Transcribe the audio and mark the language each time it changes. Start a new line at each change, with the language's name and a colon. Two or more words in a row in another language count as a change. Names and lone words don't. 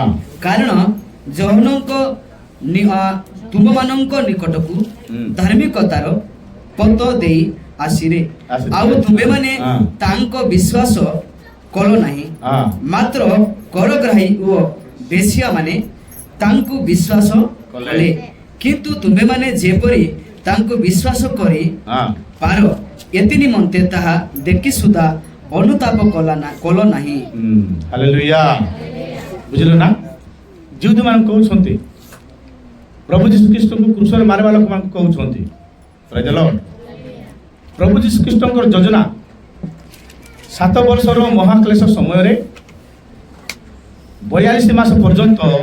Odia: କାରଣ ଯହନଙ୍କ ତୁମମାନଙ୍କ ନିକଟକୁ ଧାର୍ମିକତାର ପଥ ଦେଇ ଆସିଲେ ଆଉ ତୁମେମାନେ ତାଙ୍କ ବିଶ୍ୱାସ କଲ ନାହିଁ हाँ ମାତ୍ର କରଗ୍ରାହୀ ଓ ବେଶ୍ୟାମାନେ ତାଙ୍କୁ ବିଶ୍ୱାସ କଲେ କିନ୍ତୁ ତୁମେମାନେ ଯେପରି ତାଙ୍କୁ ବିଶ୍ୱାସ କରି हाँ ପାର ଏଥି ନିମନ୍ତେ ତାହା ଦେଖି ସୁଦ୍ଧା ଅନୁତାପ କଲ ନାହିଁ ହାଲେଲୁୟା ବୁଝିଲ ନା ଯୁଦ ମାନ କହୁଛନ୍ତି ପ୍ରଭୁ ଯୀଶୁ ଖ୍ରୀଷ୍ଟଙ୍କୁ କ୍ରୁଶ ରେ ମାରିବା ଲୋକ ମାନ କହୁଛନ୍ତି
English: Praise the Lord
Odia: ପ୍ରଭୁ ଯୀଶୁ ଖ୍ରୀଷ୍ଟଙ୍କ ଯୋଜନା 7 ବର୍ଷର ମହାକ୍ଳେଶ ସମୟ ରେ 42 ମାସ ପର୍ଯ୍ୟନ୍ତ